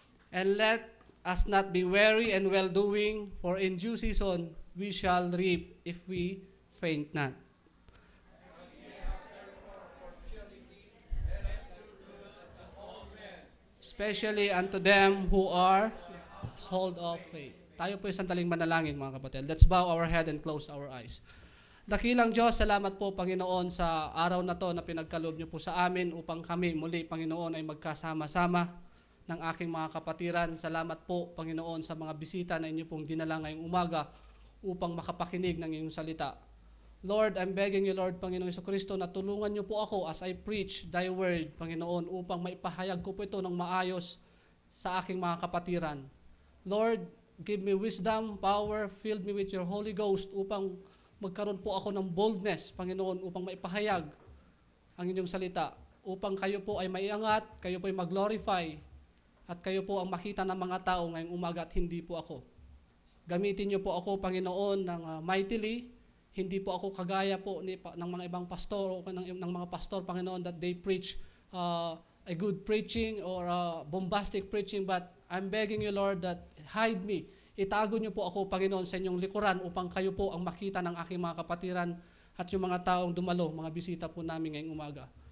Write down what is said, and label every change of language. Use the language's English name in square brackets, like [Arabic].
[English] And let us not be weary and well-doing, for in due season we shall reap if we faint not. Especially unto them who are household of faith. [Filipino] Tayo po yung sandaling manalangin mga kapatid. [English] Let's bow our head and close our eyes. [Filipino] Dakilang Diyos, salamat po Panginoon sa araw na to na pinagkaloob niyo po sa amin upang kami muli Panginoon ay magkasama-sama ng aking mga kapatiran. Salamat po, Panginoon, sa mga bisita na inyo pong dinala ngayong umaga upang makapakinig ng inyong salita. [English] Lord, I'm begging you, Lord, [Filipino] Panginoon Jesucristo, na tulungan niyo po ako [English] as I preach thy word, [Filipino] Panginoon, upang maipahayag ko po ito ng maayos sa aking mga kapatiran. Lord, [English] give me wisdom, power, fill me with your Holy Ghost [Filipino] upang magkaroon po ako ng boldness, Panginoon, upang maipahayag ang inyong salita, upang kayo po ay maiangat, kayo po ay mag-glorify, at kayo po ang makita ng mga tao ngayong umaga at hindi po ako. Gamitin niyo po ako, Panginoon, ng mightily. Hindi po ako kagaya po ng mga ibang pastor o ng mga pastor, Panginoon, [English] that they preach a good preaching or bombastic preaching. But I'm begging you, Lord, that hide me. [Filipino] Itago niyo po ako, Panginoon, sa inyong likuran upang kayo po ang makita ng aking mga kapatiran at yung mga taong dumalo, mga bisita po namin ngayong umaga.